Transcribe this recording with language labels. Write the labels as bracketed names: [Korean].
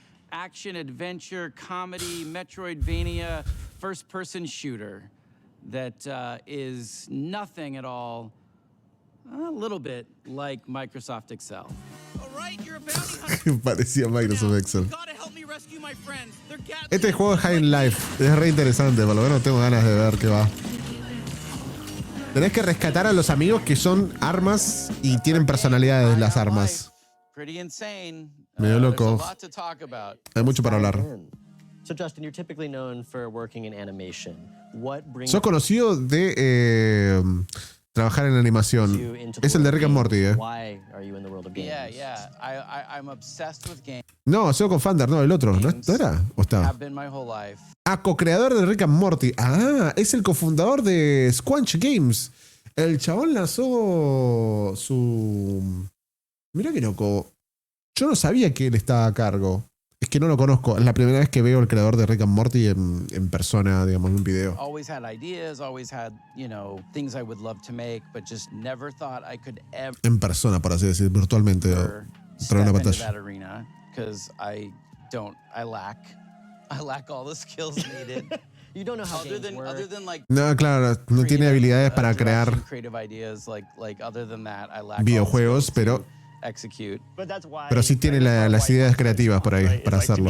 [English] Action, adventure, comedy, Metroidvania, first-person shooter that is nothing at all, a little bit like Microsoft Excel. [Spanish] Parecía Microsoft Excel. Este juego es High in Life, es re interesante, por lo menos tengo ganas de ver qué va. Tenés que rescatar a los amigos que son armas y tienen personalidades las armas. Medio loco. Hay mucho para hablar. [English] So Justin, you're typically known for working in animation. What brings [Spanish] Sos conocido de trabajar en animación. Es el de Rick and Morty, [English] Why are you in the world of games? Yeah. I'm obsessed with games. [Spanish] No, soy co-founder, no, el otro. ¿No era? ¿O estaba? [English] Have been my whole life. [Spanish] Ah, co-creador de Rick and Morty. Ah, es el cofundador de Squanch Games. El chabón lanzó su... Mira qué loco. Yo no sabía que él estaba a cargo. Es que no lo conozco. Es la primera vez que veo al creador de Rick and Morty en persona, digamos, en un video. [English] Always had ideas, always had, things I would love to make, but just never thought I could ever [Spanish] En persona, por así decir, virtualmente. Traer una pantalla. [English] Because I lack all the skills needed. You don't know how games work. Other than like [Spanish] No, claro, no tiene habilidades para crear [English] creative ideas, like other than that, I lack [Spanish] videojuegos, pero [English] execute. [Spanish] Pero sí tiene las ideas creativas por ahí para hacerlo.